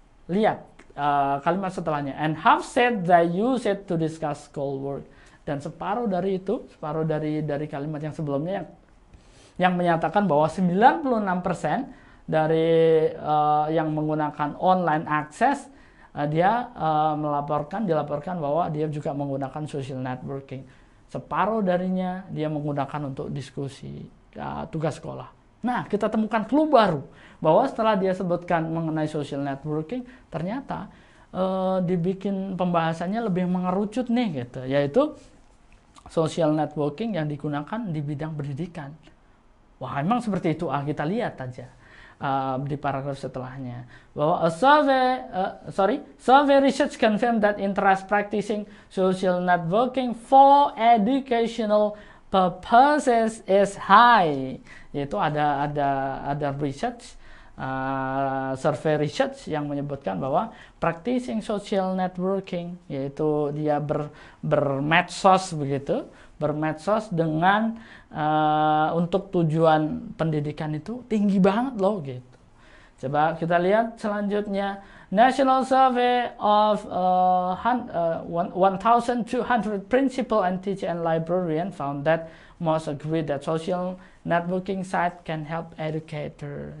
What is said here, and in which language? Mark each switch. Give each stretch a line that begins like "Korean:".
Indonesian: Lihat kalimat setelahnya,
English: and have said they use it to discuss school work.
Indonesian: Dan separuh dari kalimat yang sebelumnya yang menyatakan bahwa 96% dari yang menggunakan online access, dia dilaporkan bahwa dia juga menggunakan social networking. Separuh darinya dia menggunakan untuk diskusi tugas sekolah. Nah, kita temukan clue baru bahwa setelah dia sebutkan mengenai social networking, ternyata dibikin pembahasannya lebih mengerucut nih gitu, yaitu social networking yang digunakan di bidang pendidikan. Wah, emang seperti itu? Kita lihat aja. di paragraf setelahnya bahwa
English: survey research confirmed that interest practicing social networking for educational purposes is high.
Indonesian: Yaitu ada research, survey research yang menyebutkan bahwa
English: practicing social networking,
Indonesian: yaitu dia bermedsos begitu, bermedsos dengan untuk tujuan pendidikan itu tinggi banget loh gitu. Coba kita lihat selanjutnya,
English: National Survey of 1,200 principal and teacher and librarian found that most agree that social networking site can help educator.